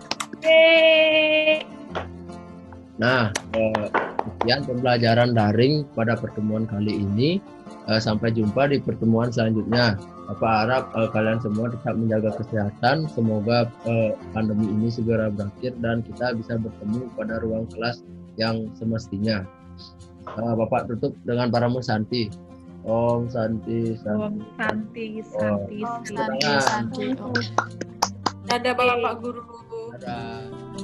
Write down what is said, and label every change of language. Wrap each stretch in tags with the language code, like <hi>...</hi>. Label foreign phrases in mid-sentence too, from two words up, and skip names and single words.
<id>Nah, sekian pembelajaran daring pada pertemuan kali ini. Sampai jumpa di pertemuan selanjutnya. Bapak harap kalian semua tetap menjaga kesehatan. Semoga pandemi ini segera berakhir dan kita bisa bertemu pada ruang kelas yang semestinya. Bapak tutup dengan</id> <sa>Paramo Santi. Om Santi, Santi. Om Santi, Oh, Santi, Santi.</sa> <id>Dadah Bapak Guru. Dadah.</id>